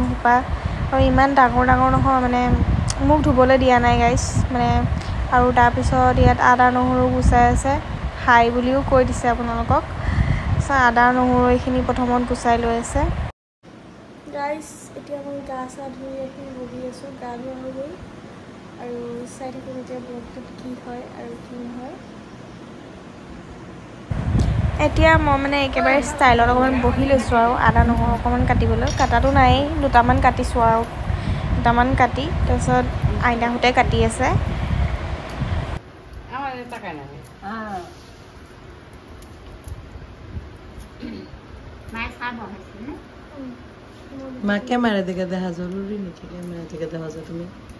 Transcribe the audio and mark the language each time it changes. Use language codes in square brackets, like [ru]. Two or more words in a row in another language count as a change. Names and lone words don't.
[as] সোপা আৰু ইমান ডাঙৰ নহয় মানে মোক ধুবলৈ দিয়া নাই গাইজ মানে আৰু তাৰপিছত ইয়াত আদা নহৰু গুচাই আছে হাই বুলিও কৈ দিছে আপোনালোকক আদা নহৰু এইখিনি প্ৰথমত গুচাই লৈ আছে গাইজ এতিয়া মই গা চা ধুই আহি বহি আছোঁ গা ধোৱা হৈ গ'ল আৰু চাই থাকোঁ এতিয়া ব্লগটোত কি হয় আৰু কি নহয় এতিয়া মই মানে একেবাৰে ষ্টাইলত অকণমান বহি লৈছোঁ আৰু আদা নহৰু অকণমান কাটিবলৈ কাটাটো নাই দুটামান কাটিছোঁ আৰু দুটামান কাটি তাৰপিছত আইতাহঁতে কাটি আছে [hi] माँ कैमरा दिखा दे जरूरी नहीं कि कैमरा दिखा दे तुम्हें